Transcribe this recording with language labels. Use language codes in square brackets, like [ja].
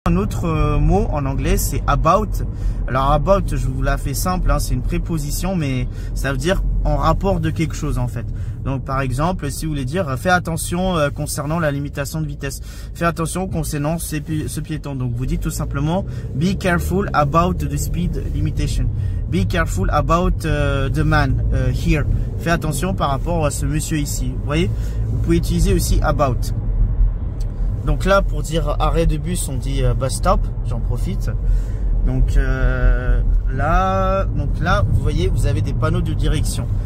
[fr] Un autre mot en anglais, c'est about. Alors about, je vous la fais simple, hein, c'est une préposition, mais ça veut dire en rapport de quelque chose en fait. Donc par exemple, si vous voulez dire fais attention concernant la limitation de vitesse, fais attention concernant ce piéton. Donc vous dites tout simplement [en] be careful about the speed limitation. Be careful about the man here. [fr] Fais attention par rapport à ce monsieur ici. Vous voyez, vous pouvez utiliser aussi about. Donc là, pour dire arrêt de bus, on dit bus stop. J'en profite. Donc là, vous voyez, vous avez des panneaux de direction.